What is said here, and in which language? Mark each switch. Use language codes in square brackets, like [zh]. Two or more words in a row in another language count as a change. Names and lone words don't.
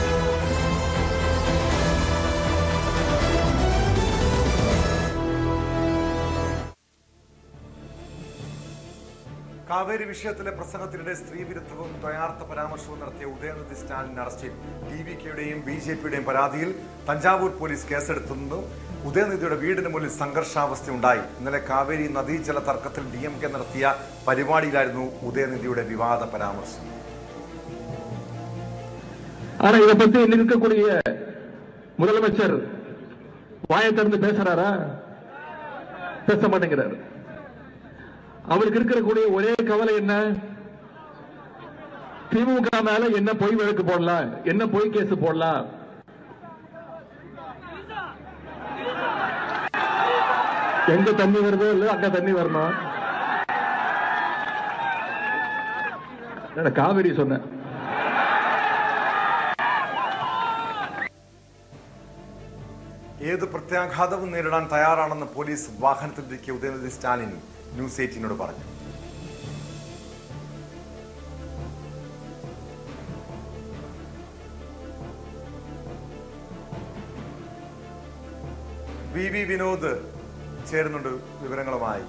[ml] കാവേരി വിഷയത്തിലെ പ്രസംഗത്തിനിടെ സ്ത്രീവിരുദ്ധവും ദ്വയാർത്ഥ പരാമർശവും നടത്തിയ ഉദയനിധി സ്റ്റാലിൻ അറസ്റ്റിൽ DVKയുടെയും BJPയുടെയും പരാതിയിൽ തഞ്ചാവൂർ പോലീസ് കേസെടുത്തുന്നു. ഉദയനിധിയുടെ വീടിന് മുന്നിൽ സംഘർഷാവസ്ഥയുണ്ടായി. ഇന്നലെ കാവേരി നദീജല തർക്കത്തിൽ DMK നടത്തിയ പരിപാടിയിലായിരുന്നു ഉദയനിധിയുടെ വിവാദ പരാമർശം. [ta] ஆனா இதை பத்தி இருக்கக்கூடிய முதலமைச்சர் வாயை திறந்து பேசுறாரா? பேச மாட்டேங்கிறாரு. அவருக்கு இருக்கக்கூடிய ஒரே கவலை என்ன? திமுக மேல என்ன பொய் வழக்கு போடலாம், என்ன பொய் கேஸ் போடலாம். எங்க தண்ணி வருதோ இல்ல அங்க தண்ணி வரணும். காவிரி சொன்ன [ml] ഏത് പ്രത്യാഘാതവും നേരിടാൻ തയ്യാറാണെന്ന് പോലീസ് വാഹനത്തിലിരിക്കെ ഉദയനിധി സ്റ്റാലിൻ ന്യൂസ് 18നോട് പറഞ്ഞു. VV വിനോദ് ചേരുന്നുണ്ട് വിവരങ്ങളുമായി.